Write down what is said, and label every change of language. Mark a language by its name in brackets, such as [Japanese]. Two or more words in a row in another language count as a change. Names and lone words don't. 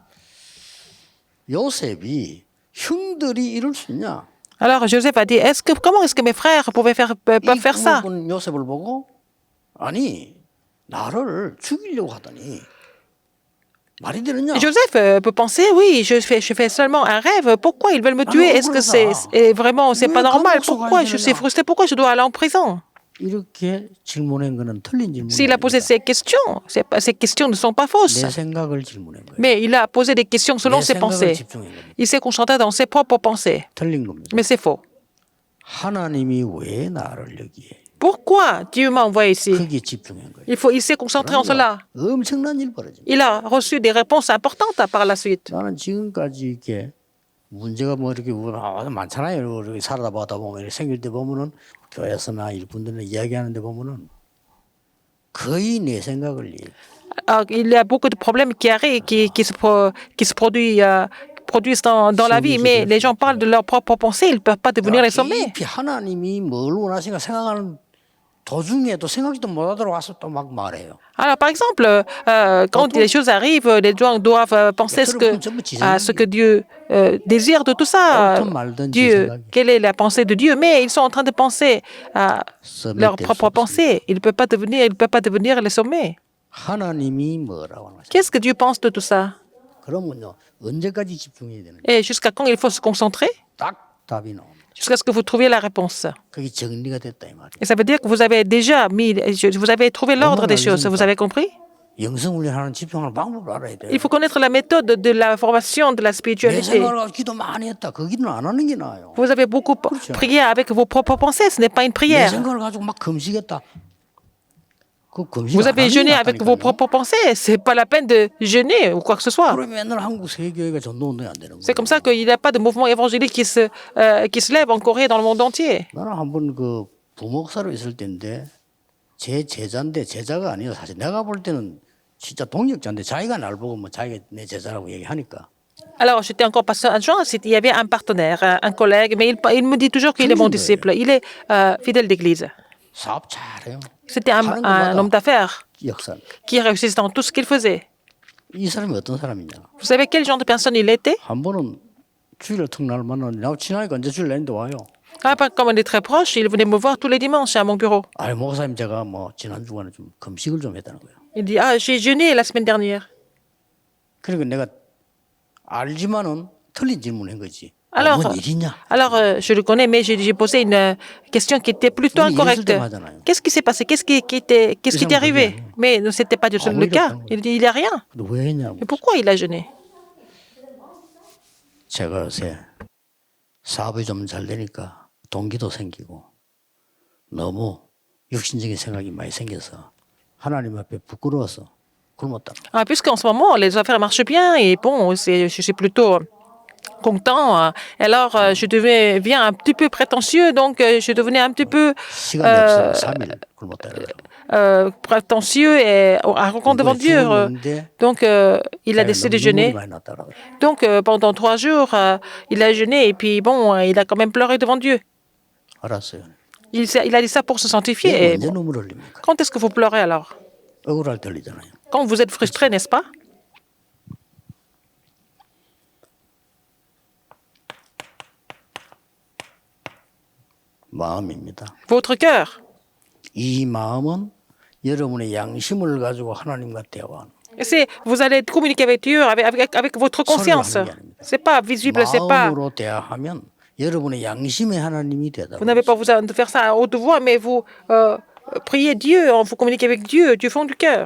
[French] Alors Joseph a dit, comment est-ce que mes frères peuvent faire ça? Joseph peut penser, oui, je fais seulement un rêve. Pourquoi ils veulent me tuer? Est-ce que c'est pas normal? Pourquoi je suis frustré? Pourquoi je dois aller en prison? [Korean] 이렇게 질문한 거는 틀린 질문이 [French] S'il a posé [Korean] 아닙니다. [French] ces questions ne sont pas fausses. [Korean] 내 생각을 질문한 거예요. [French] Mais il a posé des questions selon [Korean] 내 [French] ses [Korean] 생각을 [French] pensées. [Korean] 집중한 겁니다. [French] Il s'est concentré dans ses propres pensées. [Korean] 틀린 겁니다. [French] Mais c'est faux. [Korean] 하나님이 왜 나를 여기에 [French] Pourquoi Dieu m'a envoyé ici? [Korean] 거기에 집중한 거예요. [French] Il s'est concentré en cela. [Korean] 엄청난 일 벌어집니다. [French] Il a reçu des réponses importantes par la suite. [Korean] 나는 지금까지 이렇게 문제가 뭐 이렇게 많잖아요. 이렇게 살다 보다 보면 이렇게 생길 때 보면은 교회에서나 일꾼들이나 이야기하는데 보면은 거의 내 생각을 얘기해요. [French] Alors, il y a beaucoup de problèmes qui se produisent dans la vie, mais les gens parlent de leurs propres pensées, ils ne peuvent pas devenir les sommets. [Korean] 깊이 하나님이 뭘 원하시는가 생각하는 도중에도 생각지도 못하도록 와서 또 막 말해요. [French] Alors, par exemple, quand les choses arrivent, les gens doivent penser à ce que Dieu désire de tout ça. Dieu, quelle est la pensée de Dieu? Mais ils sont en train de penser à leur propre pensée. Ils ne peuvent pas devenir les sommets. [Korean] 하나님이 뭐라고 하나? [French] Qu'est-ce que Dieu pense de tout ça? [Korean] 그러면요 언제까지 집중해야 되는? [French] Et jusqu'à quand il faut se concentrer? [Korean] 딱 답이 나옵니다. [French] Jusqu'à ce que vous trouviez la réponse. [Korean] 그게 정리가 됐다 이 말이에요. [French] Et ça veut dire que vous avez déjà vous avez trouvé l'ordre des choses. Vous avez compris? [Korean] 영성훈련하는 집중하는 방법을 알아야 돼요. [French] Il faut connaître la méthode de la formation de la [Korean] 내 [French] spiritualité. [Korean] 생각을 가지고 기도 많이 했다. 그 기도는 안 하는 게 나아요. [French] Vous avez beaucoup prié avec vos propres pensées. Ce n'est pas une [Korean] 내 [French] prière. [Korean] 생각을 가지고 막 금식했다. 그 금식 [French] Vous [Korean] 안 [French] avez [Korean] 하는 게 [French] jeûné avec vos [Korean] 낫다니까요. [French] propres pensées. C'est pas la peine de jeûner ou quoi que ce soit. [Korean] 그러면 맨날 한국 세계교회가 전도운동이 안 되는 [French] C'est [Korean] 거예요. [French] comme ça qu'il n'y a pas de mouvement évangélique qui se lève en Corée et dans le monde entier. [Korean] 나는 한번 그 부목사로 있을 때인데 제 제자인데 제자가 아니에요. 사실 내가 볼 때는 진짜 동역자인데 자기가 날 보고 뭐 자기가 내 제자라고 얘기하니까 [French] Alors, j'étais encore pasteur adjoint. Il y avait un partenaire, un collègue, mais il me dit toujours qu'il est mon disciple. Il est fidèle d'église. [Korean] 사업 잘해요. [French] C'était un homme d'affaires [Korean] 역사. [French] qui réussissait dans tout ce qu'il faisait. [Korean] 이 사람이 어떤 사람이냐? [French] Vous savez quel genre de personne il était? [Korean] 한 번은 주일에 턱날 만나는데 나하고 친하니까 언제 주일 내는데 와요. [French] Comme on est très proche, il venait me voir tous les dimanches à mon bureau. [Korean] 아이 목사님 제가 뭐 지난 주간에 좀 금식을 좀 했다는 거예요. [French] Il dit, j'ai jeûné la semaine dernière. [Korean] 그러니까 내가 알지만은 틀린 질문한 거지. [French] Alors, [Korean] 뭔 일이냐? [French] je le connais, mais j'ai posé une question qui était plutôt Oui, incorrecte. il est mal. Qu'est-ce qui s'est passé? Qu'est-ce qui t'est arrivé? Mais ce n'était pas du tout le cas. Il dit, il n'y a rien. [Korean] 근데 왜 했냐고. [French] Mais pourquoi il a jeûné? [Korean] 제가 요새 사업이 좀 잘 되니까 동기도 생기고 너무 육신적인 생각이 많이 생겨서 하나님 앞에 부끄러워서 굶었다. [French] Puisqu'en ce moment, les affaires marchent bien et bon, je suis plutôt content. Alors, je deviens un petit peu prétentieux, donc je devenais un petit peu [Korean] 시간이 없어 3일 굶었다. [French] prétentieux et arrogant devant Dieu. Donc, il a décidé de jeûner. Donc, pendant 3 jours, il a jeûné et puis bon, il a quand même pleuré devant Dieu. [Korean] 알았어요. [French] Il a dit ça pour se sanctifier. Et [Korean] 언제 눈물 흘립니까? [French] quand est-ce que vous pleurez alors? [Korean] 억울할 때 흘리잖아요. [French] Quand vous êtes frustré, n'est-ce pas? [Korean] 마음입니다. [French] Votre cœur. [Korean] 이 마음은 여러분의 양심을 가지고 하나님과 대화하는. [French] Vous allez communiquer avec Dieu, avec votre conscience. C'est pas visible, c'est pas. [Korean] 마음으로 대화하면 여러분의 양심의 하나님이 되다. [French] Vous n'avez pas besoin de faire ça à haute voix, mais vous priez Dieu, vous communiquez avec Dieu du fond du cœur.